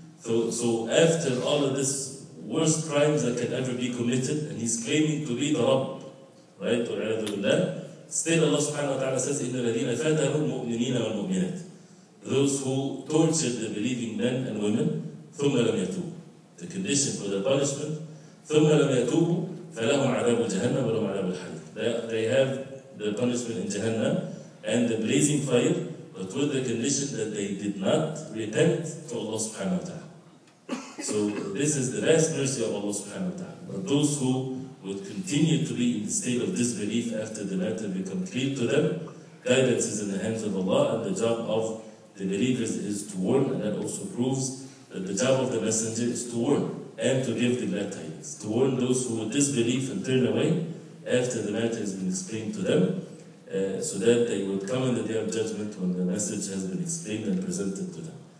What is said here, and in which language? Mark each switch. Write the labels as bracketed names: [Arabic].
[English] So after all of this worst crimes that can ever be committed, and he's claiming to be the Rabb, right, still Allah subhanahu wa ta'ala says, [Arabic] إِنَّ الَّذِينَ فَتَنُوا الْمُؤْمِنِينَ وَالْمُؤْمِنَاتِ, [English] those who tortured the believing men and women, [Arabic] ثُمَّ لَمْ يَتُوبُوا. [English] The condition for the punishment, [Arabic] ثُمَّ لَمْ يَتُوبُوا فَلَهُمْ عَذَابُ جَهَنَّمَ وَلَهُمْ عَذَابُ الْحَرِيقِ. [English] They have the punishment in Jahannam and the blazing fire, but with the condition that they did not repent to Allah subhanahu wa ta'ala. So this is the vast mercy of Allah subhanahu wa ta'ala. But those who would continue to be in the state of disbelief after the matter become clear to them, guidance is in the hands of Allah, and the job of the believers is to warn, and that also proves that the job of the messenger is to warn and to give the glad tidings, to warn those who would disbelieve and turn away after the matter has been explained to them, so that they would come in the day of judgment when the message has been explained and presented to them.